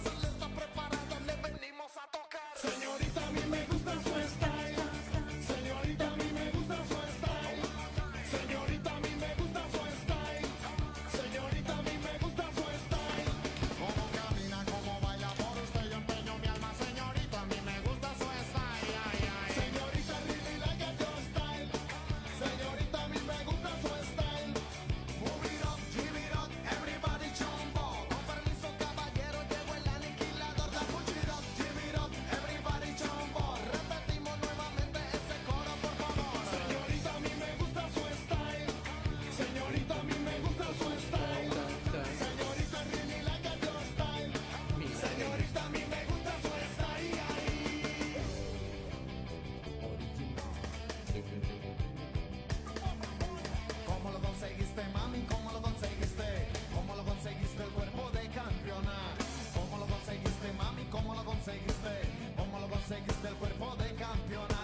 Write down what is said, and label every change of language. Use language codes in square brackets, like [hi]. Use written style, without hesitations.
[es] Se está preparada, le venimos a tocar. Señorita, a mí me gusta su style. Señorita, a mí me gusta su style. Señorita, a mí me gusta su style. Señorita, a mí me gusta su style. Cómo camina, cómo baila, por usted yo empeño mi alma. Señorita, a mí me gusta su style. Ay, ay. [en] Señorita, really like a your style. [es] Señorita, a mí me gusta su style. [en] Move it up, give it up, everybody chombo. [es] Con permiso, caballero, llegó el aniquilador. [en] Da push it up, give it up, everybody chombo. [es] Repetimos nuevamente ese coro, por favor. Señorita, a mí me gusta su style. Señorita, a mí me gusta su style. [en] Señorita, really like a your style. [es] Señorita, a mí me gusta su style. ¿Cómo lo conseguiste, mami? ¿Cómo lo conseguiste? ¿Cómo lo conseguiste el cuerpo de campeona? ¿Cómo lo conseguiste, mami? ¿Cómo lo conseguiste? ¿Cómo lo conseguiste el cuerpo de campeona?